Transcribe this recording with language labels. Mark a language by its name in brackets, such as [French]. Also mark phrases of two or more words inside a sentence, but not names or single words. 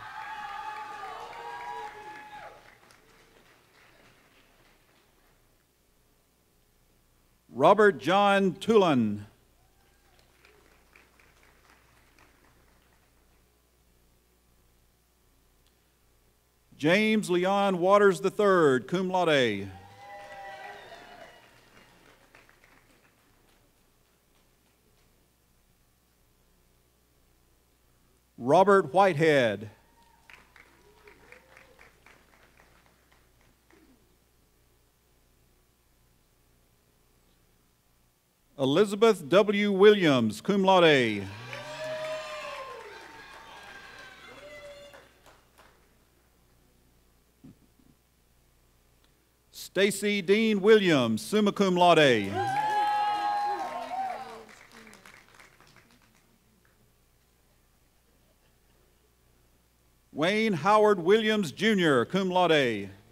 [English] Robert John Tulin. James Leon Waters III, [Latin] cum laude. [English] Robert Whitehead. Elizabeth W. Williams, [Latin] cum laude. [English] Stacy Dean Williams, [Latin] summa cum laude. [English] Wayne Howard Williams, Jr., [Latin] cum laude.